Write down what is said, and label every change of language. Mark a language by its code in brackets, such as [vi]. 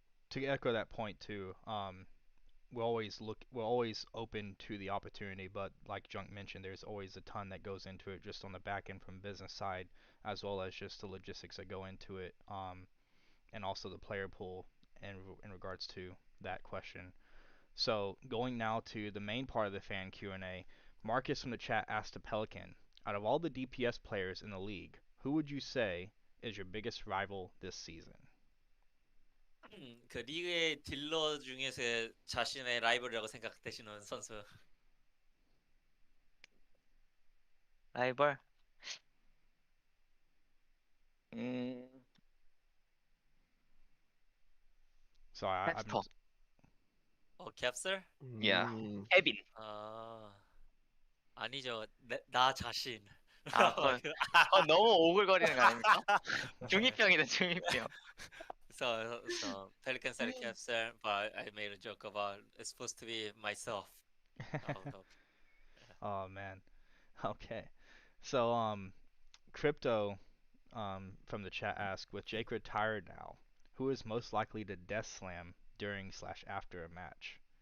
[en] To echo that point too, we're always open to the opportunity, but like Junk mentioned, there's always a ton that goes into it just on the back end from business side, as well as just the logistics that go into it, and also the player pool in regards to that question. So going now to the main part of the fan Q&A, Marcus from the chat asked the Pelican, out of all the DPS players in the league, who would you say is your biggest rival this season? [ko] 그 리그의 딜러 중에서 자신의 라이벌이라고 생각되시는 선수. 라이벌? [en] So That's I'm tough. [ko] 어, 캡슬? [en] Yeah. Mm. [ko] 케빈. 아, 아니죠. 나 자신. 아, 그건 너무 오글거리는 거 아닙니까? 중이병이다, 중이병. [en] So Pelican said 캡슬, but I made a joke about it's supposed to be myself. Oh, no. Oh man. Okay. So Crypto from the chat asked, with Jake retired now, who is most likely to death slam during slash after a match?